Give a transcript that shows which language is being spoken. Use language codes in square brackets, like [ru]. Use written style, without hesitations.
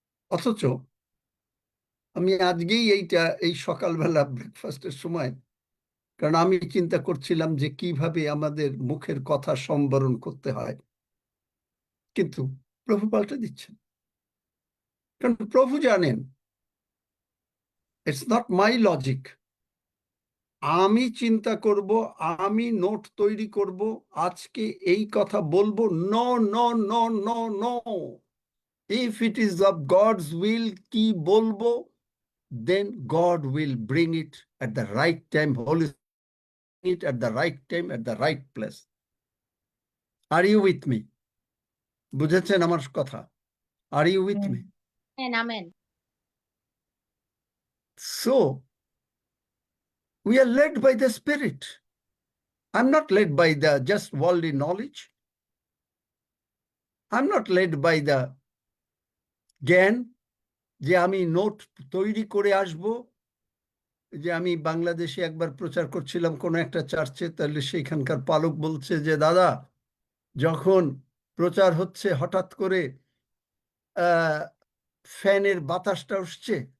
[bn] অথচ আমি আজকেই এই সকালবেলা ব্রেকফাস্টের সময়, কারণ আমি চিন্তা করছিলাম যে কিভাবে আমাদের মুখের কথা সম্বরণ করতে হয়, কিন্তু প্রভু পাল্টে দিচ্ছেন। কারণ প্রভু জানেন [en] It's not my logic. [bn] আমি চিন্তা করব, আমি নোট তৈরি করব, আজকে এই কথা বলবো, [en] No no no no no. If it is of God's will [bn] কি বলবো, [en] then God will bring it at the right time, Holy Spirit at the right time, at the right place. Are you with me? [bn] বুঝেছেন আমার কথা? [en] Are you with me? [bn] Amen. [en] So we are led by the Spirit. I'm not led by the just worldly knowledge. I'm not led by the [bn] জ্ঞান, যে আমি note তৈরি করে আসব। যে আমি বাংলাদেশে একবার প্রচার করছিলাম কোন একটা চার্চে, তাহলে সেখানকার পালক বলছে যে দাদা, যখন প্রচার হচ্ছে হঠাৎ করে ফ্যানের বাতাসটা উঠছে,